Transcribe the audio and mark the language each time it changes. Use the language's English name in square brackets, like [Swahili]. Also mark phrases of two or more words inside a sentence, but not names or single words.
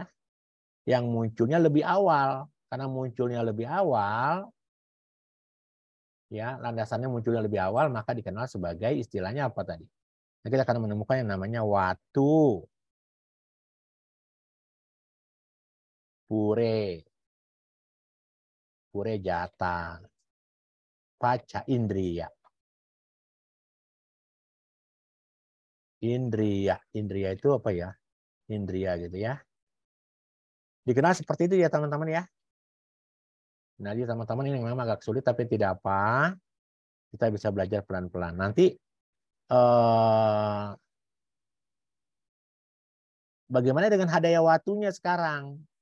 [Indonesian] Yang munculnya lebih awal. Karena munculnya lebih awal, ya, landasannya munculnya lebih awal, maka dikenal sebagai istilahnya apa tadi? Nah, kita akan menemukan yang namanya [Pali] watu pure jata paca indriya. [Indonesian] Indriya itu apa ya? Indriya gitu ya. Dikenal seperti itu ya teman-teman ya. Nah, jadi teman-teman ini memang agak sulit tapi tidak apa. Kita bisa belajar pelan-pelan. Nanti bagaimana dengan hadaya watunya sekarang?